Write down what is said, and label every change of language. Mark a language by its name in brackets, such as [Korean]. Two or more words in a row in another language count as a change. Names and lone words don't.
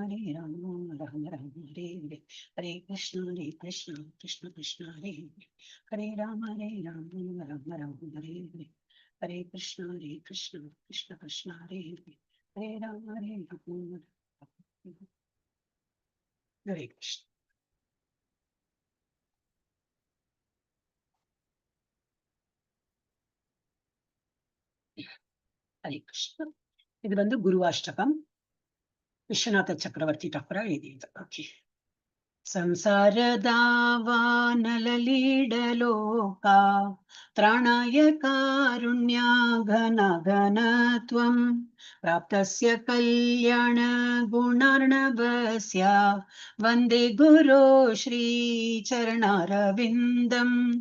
[Sanskrit] राम राम राम हरे हरे हरे कृष्ण कृष्ण कृष्ण हरे हरे हरे राम राम राम हरे हरे हरे कृष्ण कृष्ण कृष्ण हरे हरे हरे राम हरे कृष्ण हरे कृष्ण [Kannada] ಇದು ಬಂದು ಗುರುವಾಷ್ಟಕಂ ವಿಶ್ವನಾಥ ಚಕ್ರವರ್ತಿ ಠಾಕೂರ ಹೇಳಿದ ಓಕೆ [Sanskrit] ಸಂಸಾರದಾವಾನಲಲೀಡಲೋಕ ತ್ರಾಣಾಯ ಕಾರುಣ್ಯ ಘನ ಘನತ್ವಂ ಪ್ರಾಪ್ತಸ್ಯ ಕಲ್ಯಾಣ ಗುಣಾರ್ಣವಸ್ಯ ವಂದೇ ಗುರೋ ಶ್ರೀ ಚರಣಾರವಿಂದಂ